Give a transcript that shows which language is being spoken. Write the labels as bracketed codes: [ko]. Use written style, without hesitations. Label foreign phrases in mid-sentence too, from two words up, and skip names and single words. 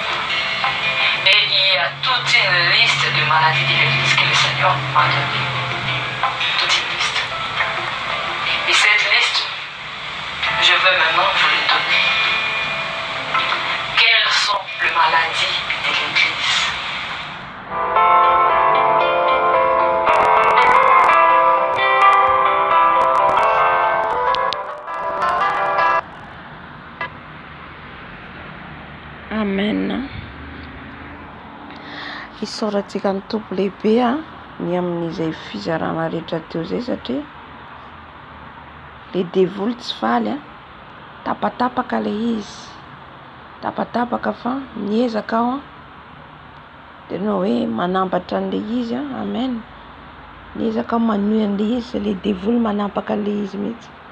[fr] Et il y a toute une liste de maladies de l'église que le Seigneur m'a donnée. Toute une liste. Et cette liste, je veux maintenant vous les donner. Quelles sont les maladies de l'église? Amen. [mg] Isaorantsika ny tompo lehibe ny amin'izay fizarana rehetra teo zay satria le devoly tsy faly tapatapaka le izy, tapatapaka fa miezaka ao de no hoe manambatra an'le izy amen, miezaka manohy an'le izy, le devoly manapaka le izy mihitsy.